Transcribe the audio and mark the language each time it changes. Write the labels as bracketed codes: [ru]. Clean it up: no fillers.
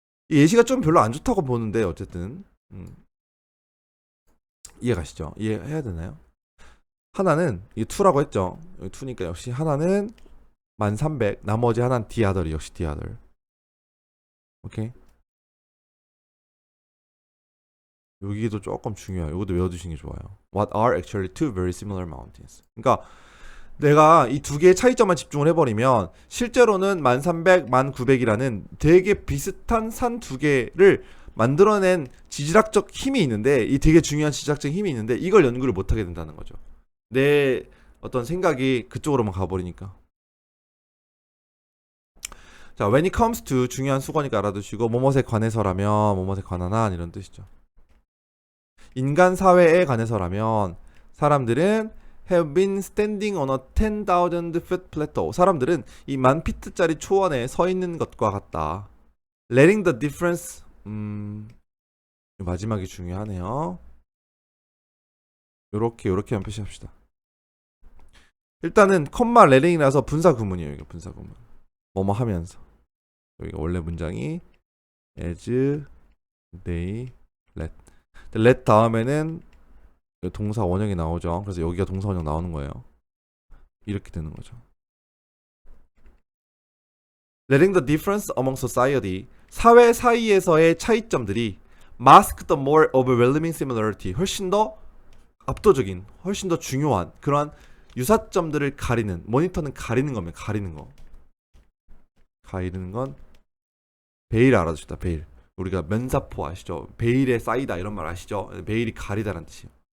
[ko] 이 예시가 좀 별로 안 좋다고 보는데 어쨌든 이해가시죠? 이해해야 되나요? 하나는 이게 2라고 했죠. 여기 2니까 역시 하나는 1300 나머지 하나는 디아덜이 역시 디아덜. 오케이. 여기도 조금 중요해요. 이것도 외워두시는 게 좋아요. [en] What are actually two very similar mountains? [ko] 그러니까 내가 이 두 개의 차이점만 집중을 해버리면 실제로는 1300, 1900이라는 되게 비슷한 산 두 개를 만들어낸 지질학적 힘이 있는데 이 되게 중요한 지질학적 힘이 있는데 이걸 연구를 못하게 된다는 거죠. 내 어떤 생각이 그쪽으로만 가버리니까. 자, [en] when it comes to [ko] 중요한 수거니까 알아두시고 뭐뭇에 관해서라면 뭐뭇에 관한 한 이런 뜻이죠. 인간 사회에 관해서라면 사람들은 [en] have been standing on a 10,000 foot plateau. [ko] 사람들은 이 10,000피트짜리 초원에 서 있는 것과 같다. [en] letting the difference [ko] 마지막이 중요하네요. 요렇게만 표시합시다. 일단은 컴마 letting이라서 분사 구문이에요. 이게 분사 구문. 뭐뭐 하면서. 여기가 원래 문장이 [en] as they let. [ko] let 다음에는 동사 원형이 나오죠. 그래서 여기가 동사 원형 나오는 거예요. 이렇게 되는 거죠. [en] letting the difference among society. [ko] 사회 사이에서의 차이점들이 [en] mask the more overwhelming similarity. [ko] 훨씬 더 압도적인, 훨씬 더 중요한 그러한 유사점들을 가리는, 모니터는 가리는 겁니다. 가리는 거. 가리는 건 베일 알아두시다. 베일. 우리가 면사포 아시죠? 베일에 쌓이다 이런 말 아시죠? 베일이 가리다라는 뜻이에요.